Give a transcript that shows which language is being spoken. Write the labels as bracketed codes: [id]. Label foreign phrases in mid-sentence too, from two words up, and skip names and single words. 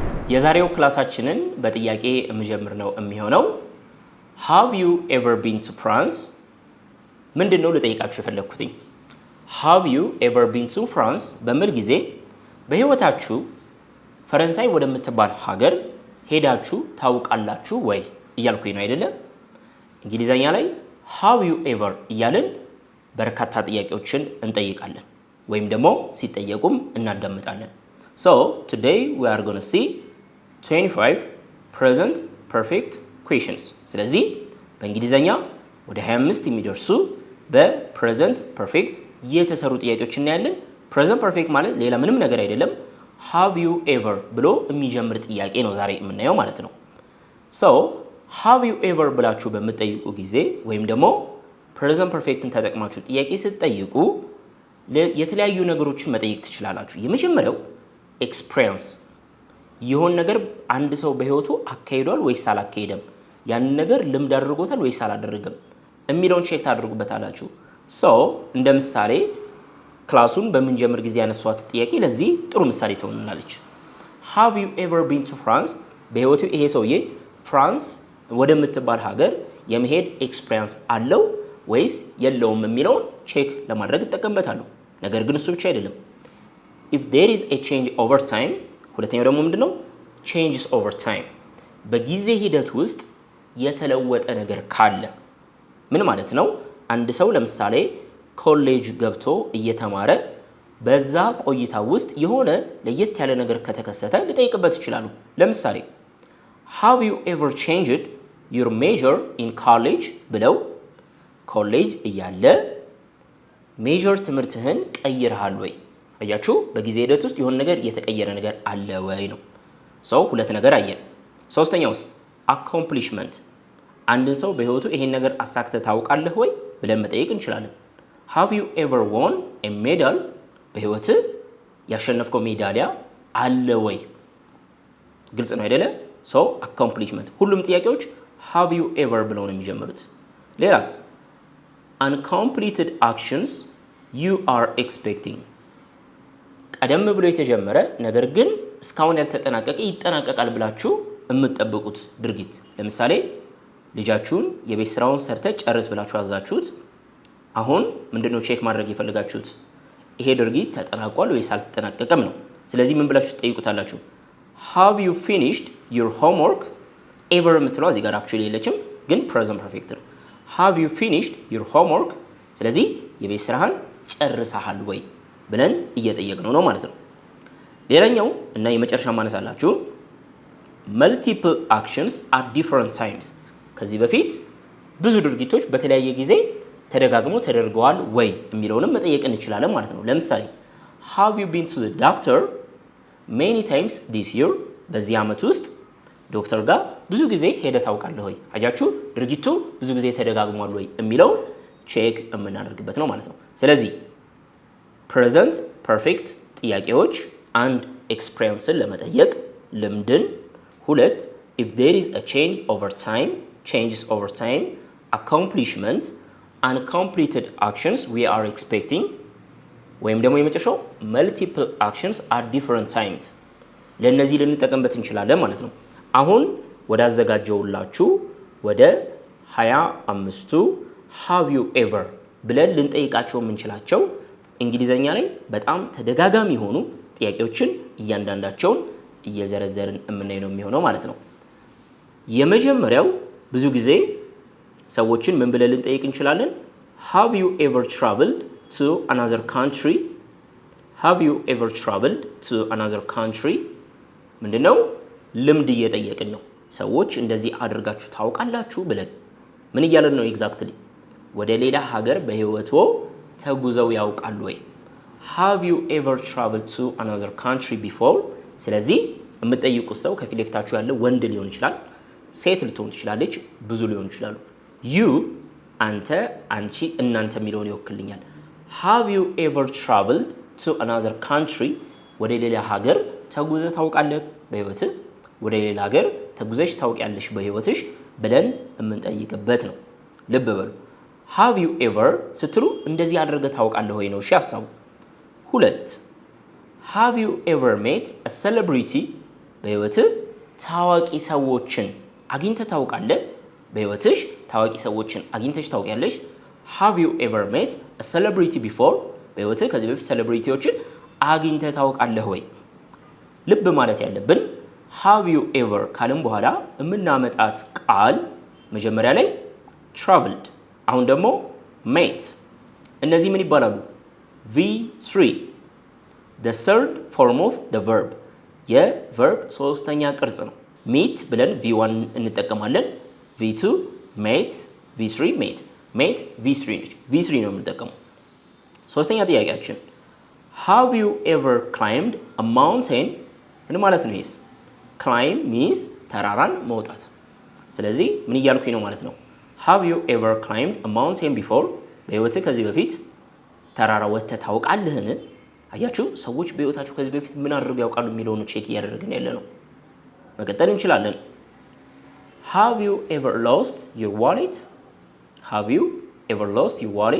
[am] የዛሬው ክላሳችንን በጥያቄ የምጀምር ነው የሚሆነው [en] Have you ever been to France? [am] ምንድነው ልጠይቃችሁ የፈለኩትኝ [en] Have you ever been to France? [am] በሚል ጊዜ በህይወታችሁ ፈረንሳይ ወደምትባል ሀገር ሄዳችሁ ታውቃላችሁ ወይ እያልኩኝ ነው አይደለ እንግሊዘኛ ላይ [en] Have you ever [am] እያልን በርካታ ጥያቄዎችን እንጠይቃለን ወይም ደግሞ ሲጠየቁም እናዳምጣለን [en] So today we are going to see 25 present perfect questions [am] ስለዚህ በእንግሊዘኛ ወደ 25 የሚደርሱ በ [en] present perfect [am] የተሰሩ ጥያቄዎችን እናያለን present perfect ማለት ሌላ ምንም ነገር አይደለም [en] have you ever [am] ብሎ የሚጀምር ጥያቄ ነው ዛሬ የምናየው ማለት ነው [en] So have you ever [am] ብላችሁ በመጠይቁ ጊዜ ወይም ደግሞ [en] present perfecትን [am] ተጠቅማችሁ ጥያቄ ስትጠይቁ የተለያዩ ነገሮችን መጠየቅ ትችላላችሁ የመጀመሪያው experience ይሆን ነገር አንድ ሰው በህይወቱ አካሂዷል ወይስ አላካሄደም ያን ነገር ልምድ አድርጎታል ወይስ አላደረገም የሚለውን ቼክ ታደርጉበታላችሁ ሶ እንደ ምሳሌ ክላሱን በመጀመር ጊዜ ያነሷት ጥያቄ ለዚህ ጥሩ ምሳሌ ትሆንናለች [en] Have you ever been to France [am] በህይወቱ ይሄ ሰውዬ ፍራንስ ወደምትባል ሀገር የመሄድ ኤክስፒሪየንስ አለው ወይስ የለውም የሚለውን ቼክ ለማድረግ ተጠቀምበታለሁ ነገር ግን እሱ ብቻ አይደለም [en] If there is a change over time [am] ሁለተኛው ደግሞ ምንድነው [en] changes over time [am] በጊዜ ሂደት ውስጥ የተለወጠ ነገር ካለ ምን ማለት ነው አንድ ሰው ለምሳሌ ኮሌጅ ገብቶ እየተማረ በዛ ቆይታ ውስጥ የሆነ ለየት ያለ ነገር ከተከሰተ ሊጠይቅበት ይችላል ለምሳሌ [en] Have you ever changed your major in college [am] ብለው ኮሌጅ እያለ ሜጀር ትምህርትህን ቀይረሃል ወይ አያችሁ በጊዜ ሂደት ውስጥ የሆነ ነገር የተቀየረ ነገር አለ ወይ ነው ሰው ሁለት ነገር አየን ሶስተኛውስ accomplishment አንድን ሰው በህይወቱ ይሄን ነገር አሳክተ ታውቃለህ ወይ ብለን መጠየቅ እንችላለን [en] Have you ever won a medal [am] በህይወት ያሸነፍከው ሜዳሊያ አለ ወይ ግልጽ ነው አይደለ [en] so accomplishment [am] ሁሉም ጥያቄዎች [en] Have you ever [am] ብለው ነው የሚጀምሩት ሌላስ [en] uncompleted actions you are expecting [am] ቀደም ብሎ የተጀመረ ነገር ግን እስካሁን ያልተጠናቀቀ ይጠናቀቃል ብላችሁ የምትጠብቁት ድርጊት ለምሳሌ ልጃችሁን የቤት ስራውን ሰርተ ጨርስ ብላችሁ አዛችሁት አሁን ምንድነው ቼክ ማድረግ ይፈልጋችሁት ይሄ ድርጊት ተጠናቋል ወይስ አልተጠናቀቀም ነው ስለዚህ ምን ብላችሁ ትጠይቁታላችሁ [en] Have you finished your homework [am] ever የምትለው እዚህ ጋር actually የለችም ግን [en] present perfect [am] ነው [en] Have you finished your homework [am] ስለዚህ የቤት ስራህን ጨርሰሃል ወይ ብለን እየጠየቅነው ነው ማለት ነው ሌላኛው እና የመጨረሻ ማነሳላችሁ multiple [en] actions at different times [am] ከዚህ በፊት ብዙ ድርጊቶች በተለያየ ጊዜ ተደጋግሞ ተደርገዋል ወይ የሚለውንም መጠየቅ እንችላለን ማለት ነው ለምሳሌ [en] Have you been to the doctor many times this year [am] በዚህ ዓመት ውስጥ ዶክተር ጋር ብዙ ጊዜ ሄደህ ታውቃለህ ወይ አያችሁ ድርጊቱ ብዙ ጊዜ ተደጋግሟል ወይ የሚለው ቼክ የምናደርግበት ነው ማለት ነው ስለዚህ [en] present perfect [am] ጥያቄዎች አንድ ኤክስፒሪየንስን ለመጠየቅ ልምድን ሁለት [en] if there is a changes over time accomplishment uncompleted actions we are expecting [am] ወይም ደግሞ የመጨረሻው [en] multiple actions at different times [am] ለነዚህ ልንጠቀምበት እንችላለን ማለት ነው አሁን ወደ አዘጋጀውላችሁ ወደ 25ቱ [en] have you ever [am] ብለን ልንጠይቃቸው የምንችላቸው እንግሊዘኛ ላይ በጣም ተደጋጋሚ ሆኑ ጥያቄዎችን እያንዳንዳቸውን እየዘረዘርን የምናየው ነው የሚሆነው ማለት ነው የመጀመሪያው ብዙ ጊዜ ሰዎችን ምን ብለን ልንጠይቅ እንችላለን [en] Have you ever traveled to another country Have you ever traveled to another country [am] ምንድነው ልምድ እየጠየቅን ነው ሰዎች እንደዚህ አድርጋችሁ ታውቃላችሁ ብለን ምን እያለን ነው ኤግዛክትሊ ወደ ሌላ ሀገር በህይወቶ ተጉዘው ያውቃሉ ወይ [en] Have you ever traveled to another country before [am] ስለዚህ የምትጠይቁት ሰው ከፊት ለፊታችሁ ያለ ወንድ ሊሆን ይችላል ሴት ልትሆን ትችላለች ብዙ ሊሆን ይችላሉ you አንተ አንቺ እናንተ የሚለውን ይወክልኛል [en] Have you ever traveled to another country [am] ወደ ሌላ ሀገር ተጉዘህ ታውቃለህ በህይወት ወደ ሌላ ሀገር ተጉዘሽ ታውቂያለሽ በህይወትሽ ብለን የምንጠይቅበት ነው ልብ በሉ [en] Have you ever [am] ስትሉ እንደዚህ አድርገህ ታውቃለህ ወይ ነው እሺ ሐሳቡ ሁለት [en] Have you ever met a celebrity [am] በህይወትህ ታዋቂ ሰዎችን አግኝተህ ታውቃለህ? በህይወትሽ ታዋቂ ሰዎችን አግኝተሽ ታውቂያለሽ? [en] Have you ever met a celebrity before? [am] በህይወትህ ከዚህ በፊት ሴሌብሪቲዎችን አግኝተህ ታውቃለህ ወይ? ልብ ማለት ያለብን [en] have you ever [am] ካልን በኋላ የምናመጣት ቃል መጀመሪያ ላይ traveled፣ አሁን ደግሞ met። እነዚህ ምን ይባላሉ? [en] V3 the third form of the verb፣ [am] የቨርብ ሶስተኛ ቅርጽ ነው። meet ብለን V1 እንጠቀማለን። [en] V2 met፣ V3 met። met V3 [am] ነች። V3 ነው የምንጠቀመው። ሶስተኛ ጥያቄያችን [en] have you ever climbed a mountain? [am] ምን ማለት ነው? ይስ [en] climb means [am] ተራራን መውጣት። ስለዚህ ምን እያልኩኝ ነው ማለት ነው? [en] have you ever climbed a mountain before? [am] በህይወትህ ከዚህ በፊት ተራራ ወጥተህ ታውቃለህን? አያችሁ፣ ሰዎች በህይወታቸው ከዚህ በፊት ምን አድርገው ያውቃሉ የሚለውን ቼክ እያደረግን ያለ ነው። መቀጠል እንችላለን። [en] have you ever lost your wallet? have you ever lost your wallet?